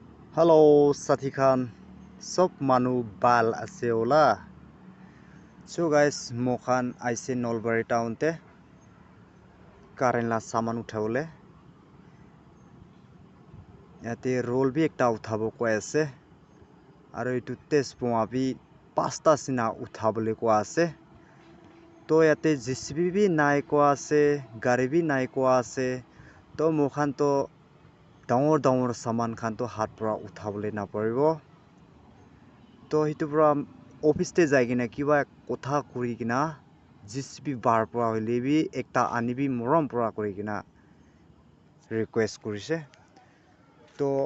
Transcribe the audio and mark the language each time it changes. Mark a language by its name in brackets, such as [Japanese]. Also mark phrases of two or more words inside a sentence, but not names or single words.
[Naga Pidgin] Hello Sathi Khan sob manu bal ase ola so guys mokhan aise Nolbari town te current la saman uthabole yate roll bi ekta uthabo koi ase aro etu tespua bi pasta sina uthabole ko ase to yate JCB bi nai ko ase gari bi nai ko ase to mokhan to dangor saman khan to hat pura uthabole na paribo to hitu pura office te jai kina kiba kotha kuri kina JCB bar pura hoile bi ekta ani bi morom pura kuri kina request kurise to